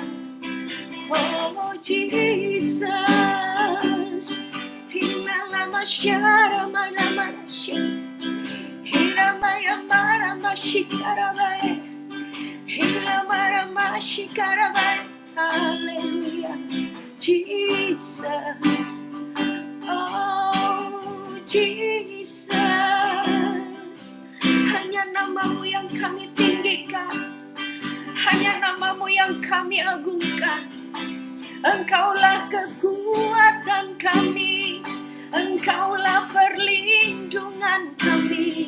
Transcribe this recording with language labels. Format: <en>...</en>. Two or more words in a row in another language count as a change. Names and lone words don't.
<id>Oh Jesus, Himalama Sharama Namashi, Hiramaya Marama Shikarabai, Hilamara Mashikarabai. Hallelujah, Jesus. Oh Jesus, hanya nama-Mu yang kami tinggikan, hanya nama-Mu yang kami agungkan. Engkaulah kekuatan kami, Engkaulah perlindungan kami.</id>